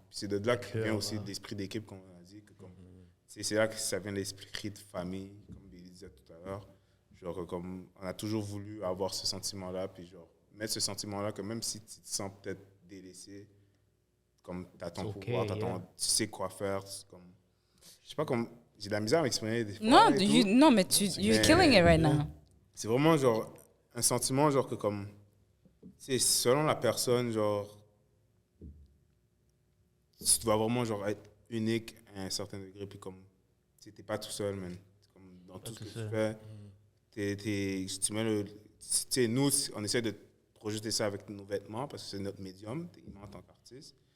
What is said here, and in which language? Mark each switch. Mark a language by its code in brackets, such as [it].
[fr] Puis c'est de là que vient aussi l'esprit d'équipe, comme on a dit. Que comme, c'est là que ça vient l'esprit de famille, comme Billy disait tout à l'heure. Genre, comme on a toujours voulu avoir ce sentiment-là, puis genre, mettre ce sentiment-là que même si tu te sens peut-être délaissé, comme tu as ton pouvoir, tu sais quoi faire. Comme, je sais pas, comme, j'ai de la misère à m'exprimer des fois. Non, mais [en] you're killing it right now. [fr] C'est vraiment genre un sentiment, genre que comme, tu sais, selon la personne, genre, tu dois vraiment genre être unique à un certain degré, puis comme, tu n'es pas tout seul, man. Comme dans tout ce que tu fais. Tu mets nous, on essaie de projeter ça avec nos vêtements parce que c'est notre médium, en tant qu'artiste.